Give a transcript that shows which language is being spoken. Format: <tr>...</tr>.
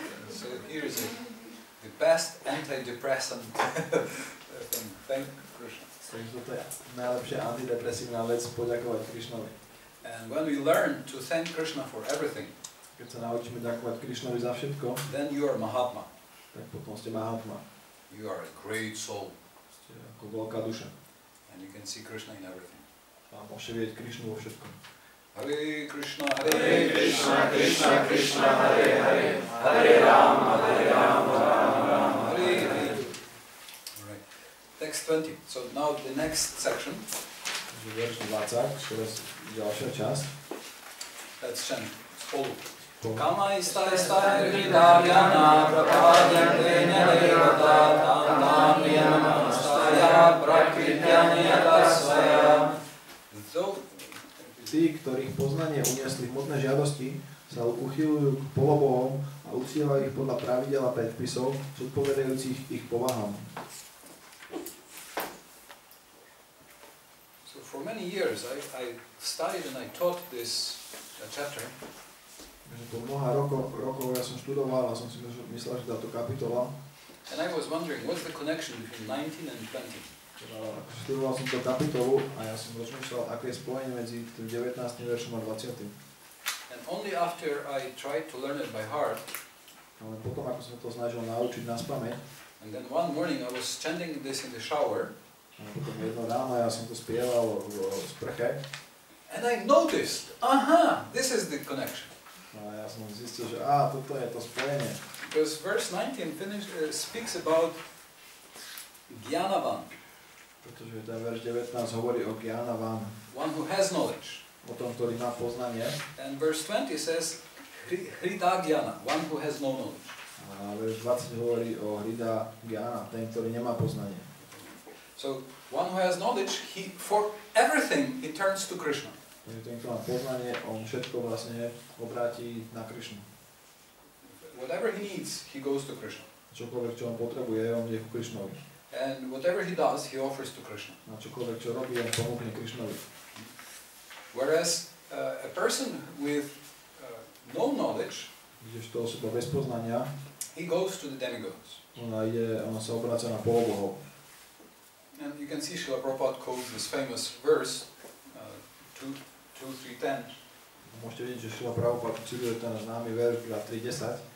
<en>So here is the best antidepressant thing. Thank Krishna.</en> <sk>Takže toto je najlepšia antidepresívna vec, poďakovať Krišnovi.</sk> <en>And when we learn to thank Krishna for everything,</en> <sk>Keď sa naučíme ďakovať Krišnovi za všetko,</sk> <en>then you are Mahatma.</en> <sk>tak potom ste Mahatma.</sk> <en>You are a great soul.</en> <sk>Ste ako veľká duša.</sk> <en>And you can see Krishna in everything.</en> <sk>A môžete vidieť Krišnu vo všetkom.</sk> <sa>Hare Krishna, Hare Krishna, Krishna Krishna, Hare Hare, Hare Rama, Rama, Hare Hare.</sa> <en>Alright. Text 20. So now the next section.</en> <sk>Takže verš 20, čo je ďalšia časť.</sk> <en>Let's chant.</en> <sk>Spolu.</sk> <sa>Kamai stai stai hridayana prapadyante nyadevata tam niyama staya prakrityaniyatasvaya.</sa> <sk>Tí, ktorých poznanie uniesli hmotné žiadosti, sa uchyľujú k polobohom a uctievajú ich podľa pravidel a predpisov, zodpovedajúcich ich povahám.</sk> <en>So for many years I studied and I taught this chapter.</en> <sk>Takže po mnoha rokov ja som študoval a som si myslel, že táto kapitola.</sk> <en>And I was wondering, what's the connection between 19 and 20?</en> <sk>Študoval som tú kapitolu a ja som rozmýšľal, aké je spojenie medzi tým 19. veršom a 20.</sk> <en>And only after I tried to learn it by heart,</en> <sk>ale potom, ako som to snažil naučiť naspamäť,</sk> <en>and then one morning I was chanting this in the shower,</en> <sk>a potom jedno ráno ja som to spieval v sprche,</sk> <en>and I noticed, aha, this is the connection.</en> <sk>a ja som zistil, že toto je to spojenie.</sk> <en>Because verse 19 speaks about Jnanavan.</en> <sk>Pretože ten verš 19 hovorí o Jnanavan.</sk> <en>One who has knowledge.</en> <sk>O tom, ktorý má poznanie.</sk> <en>And verse 20 says Hrida Jnana, one who has no knowledge.</en> <sk>A verš 20 hovorí o Hrida Jnana, ten, ktorý nemá poznanie.</sk> <en>So one who has knowledge, for everything he turns to Krishna.</en> <sk>Takže ten, kto má poznanie, on všetko vlastne obráti na Krišnu.</sk> <en>Whatever he needs, he goes to Krishna.</en> <sk>Čokoľvek, čo on potrebuje, on ide ku Krišnovi.</sk> <en>And whatever he does, he offers to Krishna.</en> <sk>A čokoľvek, čo robí, on ponúkne Krišnovi.</sk> <en>Whereas a person with no knowledge,</en> <sk>kdežto osoba bez poznania,</sk> <en>he goes to the demigods.</en> <sk>Ona sa obracia na polobohov.</sk> <en>And you can see Srila Prabhupada quotes this famous verse, 2:3:10.</en> <sk>Môžete vidieť, že Srila Prabhupada cituje ten známy verš 3:10.</sk>